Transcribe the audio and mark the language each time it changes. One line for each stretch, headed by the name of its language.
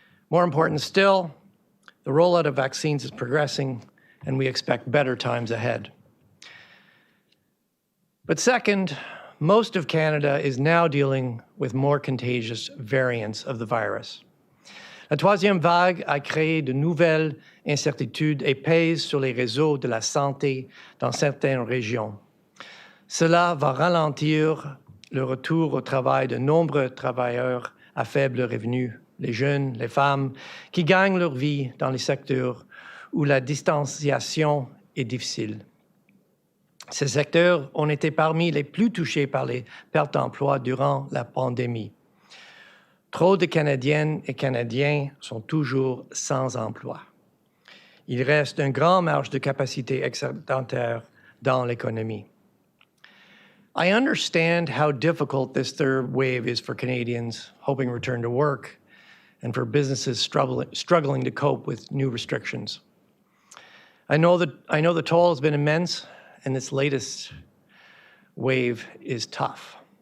English: More important still, the rollout of vaccines is progressing, and we expect better times ahead. But second, most of Canada is now dealing with more contagious variants of the virus.
French: La troisième vague a créé de nouvelles incertitudes et pèse sur les réseaux de la santé dans certaines régions. Cela va ralentir le retour au travail de nombreux travailleurs à faible revenu, les jeunes, les femmes, qui gagnent leur vie dans les secteurs où la distanciation est difficile. Ces secteurs ont été parmi les plus touchés par les pertes d'emploi durant la pandémie. Trop de Canadiennes et Canadiens sont toujours sans emploi. Il reste une grande marge de capacité excédentaire dans l'économie.
English: I understand how difficult this third wave is for Canadians hoping to return to work and for businesses struggling to cope with new restrictions. I know the toll has been immense, and this latest wave is tough.